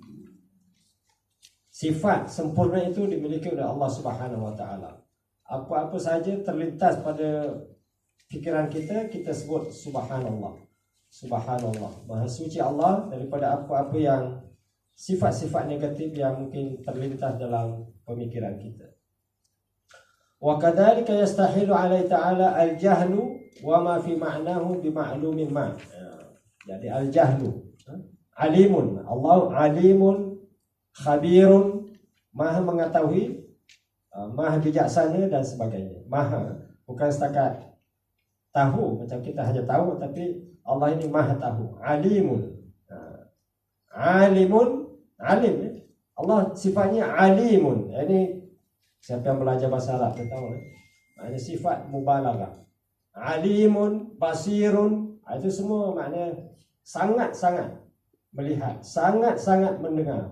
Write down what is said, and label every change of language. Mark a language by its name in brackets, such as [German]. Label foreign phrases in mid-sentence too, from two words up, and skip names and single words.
[Malay] Sifat sempurna itu dimiliki oleh Allah [Arabic] سبحانه وتعالى. [Malay] Apa-apa saja terlintas pada fikiran kita, kita sebut subhanallah. Subhanallah. Maha suci Allah daripada apa-apa yang sifat-sifat negatif yang mungkin terlintas dalam pemikiran kita. [Arabic] وكذلك يستحيل عليه تعالى الجهل وما في معناه بمعلوم ما. Jadi الجهل، عليم. [Malay] Allah [Arabic] عليم، خبير, [Malay] maha mengetahui, maha bijaksana dan sebagainya. Maha, bukan setakat tahu macam kita hanya tahu, tapi Allah ini maha tahu. [Arabic] عليم. عليم، عالم. [Malay] Allah sifatnya alimun. Ini siapa yang belajar bahasa Arab dia tahu. Maknanya [Arabic] صفة مبالغة. عليم، بصير, [Malay] itu semua maknanya sangat-sangat melihat, sangat-sangat mendengar.